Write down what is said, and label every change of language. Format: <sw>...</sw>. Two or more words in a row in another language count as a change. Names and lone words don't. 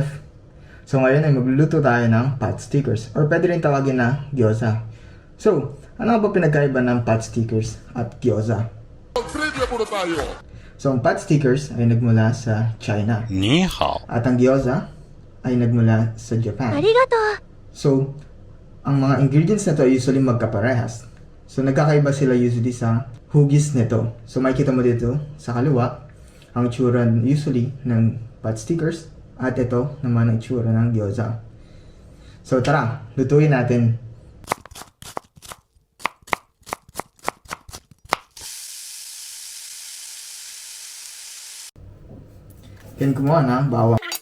<tl>So ngayon ay magluluto tayo ng</tl> <en>pot stickers</en> <tl>or pwede rin tawagin na gyoza. So, ano nga ba pinagkaiba ng</tl> <en>pot stickers</en> <tl>at gyoza? Trivia muna tayo. So ang</tl> <en>pot stickers</en> <tl>ay nagmula sa China</tl> <zh>你好，</zh> <tl>at ang gyoza ay nagmula sa Japan.</tl> <ja>ありがとう。</ja> <tl>So, ang mga ingredients na to ay usually magkaparehas. So nagkakaiba sila usually sa hugis nito. So makikita mo dito sa kaliwa ang itsura usually ng</tl> <en>pot stickers</en> <tl>at ito naman ang itsura ng gyoza. So tara, lutuin natin. Yan, kumuha na bawang.</tl>